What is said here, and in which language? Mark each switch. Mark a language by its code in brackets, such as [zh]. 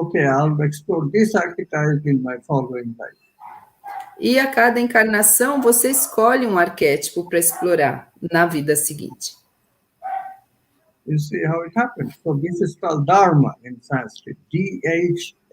[en] Okay, I'll explore this archetype in my following life. [pt] E a cada encarnação, você escolhe um arquétipo para explorar na vida seguinte. [en] You see how it happens. So this is called Dharma in Sanskrit, D-H-A-R-M-A.